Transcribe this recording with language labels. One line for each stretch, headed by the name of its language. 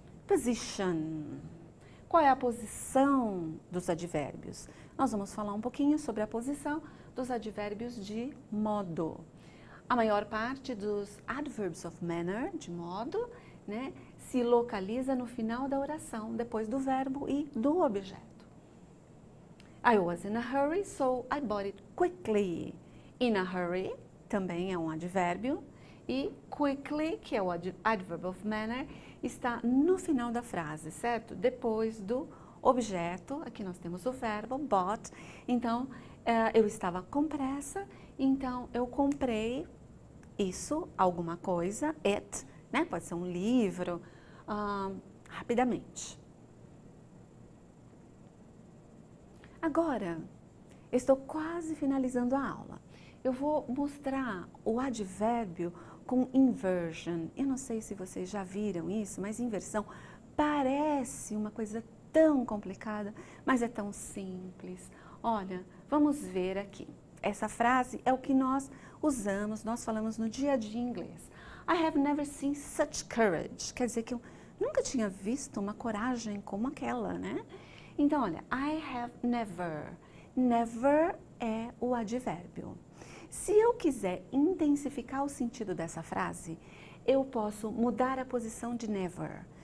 Portuguese: Position. Qual é a posição dos advérbios? Nós vamos falar um pouquinho sobre a posição dos advérbios de modo. A maior parte dos
English: adverbs of manner,
Portuguese: de modo, né, se localiza no final da oração, depois do verbo e do objeto.
English: I was in a hurry, so I bought it quickly. In a hurry
Portuguese: também é um advérbio e quickly, que é o
English: adverb of manner,
Portuguese: está no final da frase, certo? Depois do objeto, aqui nós temos o verbo bought, então eu estava com pressa, então eu comprei isso, alguma coisa, it, né? Pode ser um livro, rapidamente. Agora, eu estou quase finalizando a aula. Eu vou mostrar o advérbio com inversion. Eu não sei se vocês já viram isso, mas inversão parece uma coisa tão complicada, mas é tão simples. Olha, vamos ver aqui. Essa frase é o que nós usamos, nós falamos no dia a dia em inglês.
English: I have never seen such courage.
Portuguese: Quer dizer que eu nunca tinha visto uma coragem como aquela, né? Então, olha,
English: I have never.
Portuguese: Never é o advérbio. Se eu quiser intensificar o sentido dessa frase, eu posso mudar a posição de never.